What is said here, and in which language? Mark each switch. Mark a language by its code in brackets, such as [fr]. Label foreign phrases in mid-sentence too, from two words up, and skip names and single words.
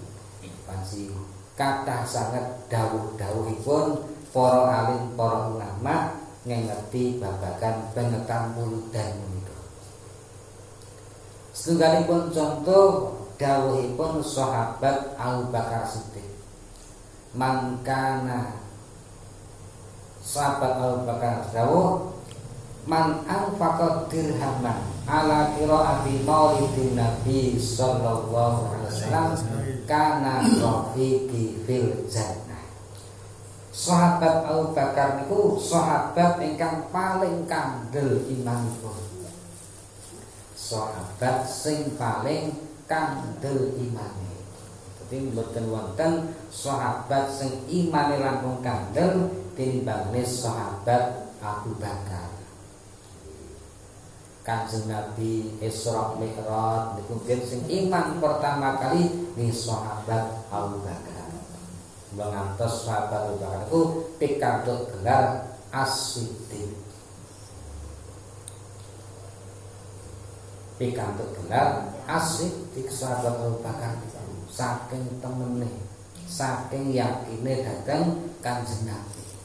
[jv] Panci kathah sanget dawuh-dawuhipun para alim, para ulama ngerti babagan pengetan muludan menika. Setunggalipun contoh dawuhipun sahabat Abu Bakar Siddiq. Mangkana sahabat Abu Bakar dawuh [ar] من أنفق درهما على قراءة مولد النبي صلى الله عليه وسلم كان رفيقي في الجنة. [jv] Sahabat Abu Bakar niku sahabat ingkang paling kandel imanipun. Sahabat sing paling kandel imane. Dadi mboten wonten sahabat sing imane langkung kandel tinimbangane sahabat Abu Bakar. Kanjeng Nabi Isra Mi'raj niku sing iman [id] pertama kali [jv] ni sahabat Abu Bakar. Mengantos sahabat Abu Bakar niku pikantuk gelar As-Siddiq. Pikantuk gelar As-Siddiq sahabat Abu Bakar saking temene, saking yakine dhateng Kanjeng Nabi.